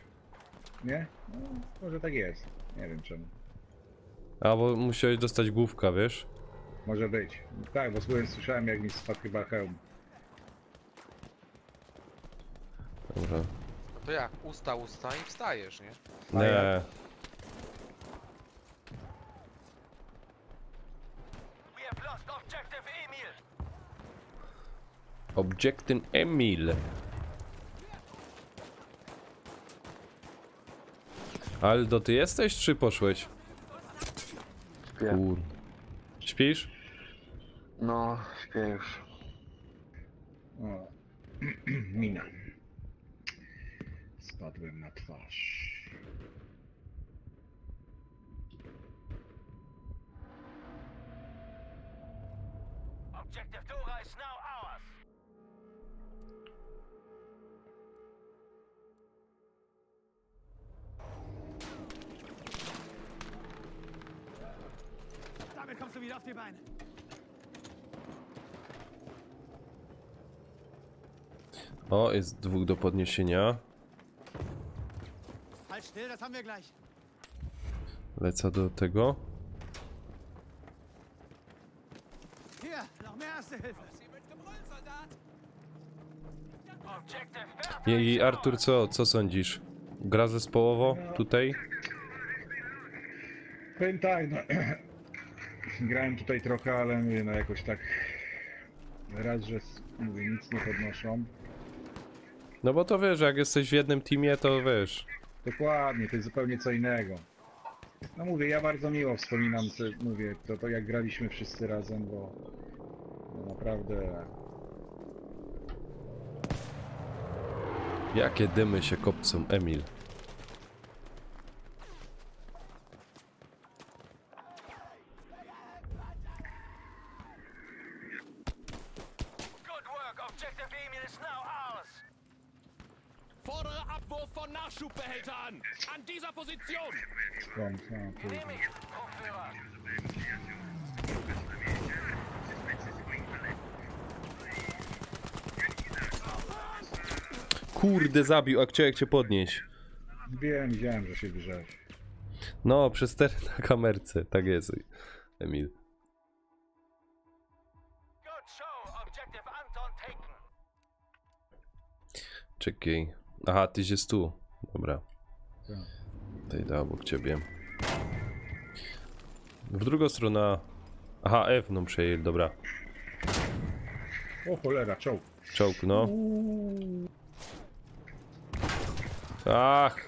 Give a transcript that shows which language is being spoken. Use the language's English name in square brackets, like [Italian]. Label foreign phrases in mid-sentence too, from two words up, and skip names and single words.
[Polish] Nie? No, może tak jest. Nie wiem czemu. A, bo musiałeś dostać główka, wiesz? Może być. Tak, bo słyszałem jak mi spadł chyba hełm. Dobra. To jak? Usta i wstajesz, nie? Nie. [English] We have lost objective Emil. Objectin Emil. [Polish] Aldo, ty jesteś, czy poszłeś? Śpię. Kur... Śpisz? No, śpię już. O. Mina. Spadłem na twarz. [English] Objective Dora is now ours. [German] Damit kommst du wieder auf die Beine. [Polish] O, jest dwóch do podniesienia. [German] Halt still, das haben wir gleich. [Polish] Lecę do tego. [German] Hier, noch mehr Erste Hilfe. Sie mit Gebrüll, Soldat. [English] Objective Bertha. [Polish] I Artur, co sądzisz? Gra zespołowo tutaj? Powiem tak, no. Grałem tutaj trochę, ale mówię, no jakoś tak... Raz, że mówię, nic nie podnoszą. No bo to wiesz, jak jesteś w jednym teamie, to wiesz. Dokładnie, to jest zupełnie co innego. No mówię, ja bardzo miło wspominam, mówię, to jak graliśmy wszyscy razem, bo no naprawdę... Jakie dymy się kopcą, Emil. [English] Good work. Objective Emil is now ours. [German] Fordere Abwurf von Nachschubbehälter an! An dieser Position! [Polish] Skąd? No, kurde. [German] Genehmigt. Hochführer. [Polish] Kurde, zabił, a chciałem cię podnieść. Wiem, widziałem, że się grzałeś. No, przez te na kamerce, tak jest, Emil. [English] Good show. Objective Anton taken. [Polish] Czekaj. Aha, tyś jest tu. Dobra. Tak. Tutaj da obok ciebie. W drugą stronę. Aha, F no przejęli, dobra. O cholera, czołg. Czołg, no. Ach!